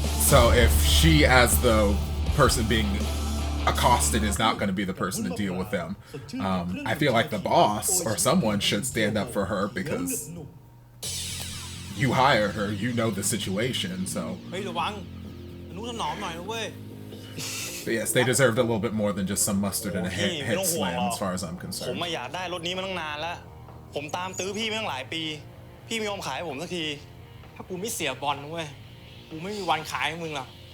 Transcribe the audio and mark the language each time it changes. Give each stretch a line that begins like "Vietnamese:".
English: So if she, as the person being accosted, is not going to be the person to deal with them, I feel like the boss or someone should stand up for her because you hired her, you know the situation, so.
Thai: เฮ้ยระวังอนุถนอมหน่อยนะเว้ย
English: But yes, they deserved a little bit more than just some mustard and a head slam, as far as I'm
Thai: ผม
English: concerned.
Thai: มาอยากได้รถนี้มาตั้งนานแล้ว ผมตามตื้อพี่มาตั้งหลายปี พี่ไม่ยอมขายให้ผมสักที ถ้ากูไม่เสียบอลนะเว้ย กูไม่มีวันขายให้มึงหรอก